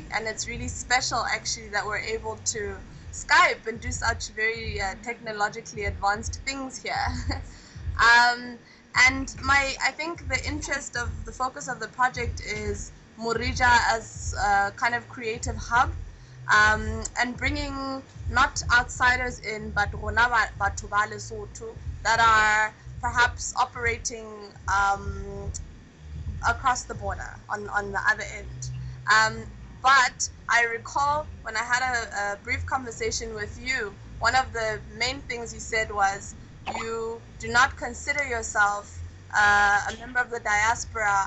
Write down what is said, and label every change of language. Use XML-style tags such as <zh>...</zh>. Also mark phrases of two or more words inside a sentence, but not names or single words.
<en>And it's really special, actually, that we're able to Skype and do such very technologically advanced things here. And I think the interest of the focus of the project is Morija as a kind of creative hub, and bringing not outsiders in, but</en> <st>rona batho ba Lesotho</st> <en>that are perhaps operating across the border on the other end. But I recall when I had a brief conversation with you, one of the main things you said was you do not consider yourself a member of the diaspora.</en>